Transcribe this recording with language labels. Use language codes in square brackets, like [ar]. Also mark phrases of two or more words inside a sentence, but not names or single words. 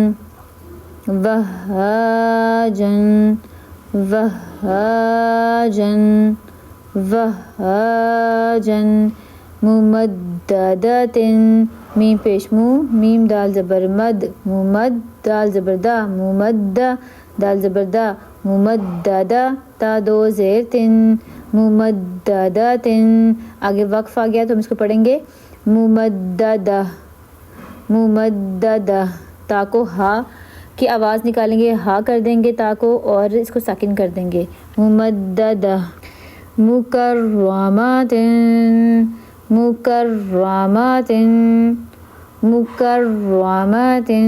[ar] وہاجن وہاجن وہاجن. [ur] ممددتن، میم پیش مو، میم دال زبر مد، ممد، دال زبر دا ممدہ، دال زبر دا ممددہ، تا دو زیر تن ممددتن. آگے وقف آ گیا تو ہم اس کو پڑھیں گے ممددہ ممددہ. تا کو ہا کی آواز نکالیں گے، ہا کر دیں گے تا کو اور اس کو ساکن کر دیں گے، ممددہ. [ar] مکرمات مکرمات مکرمات.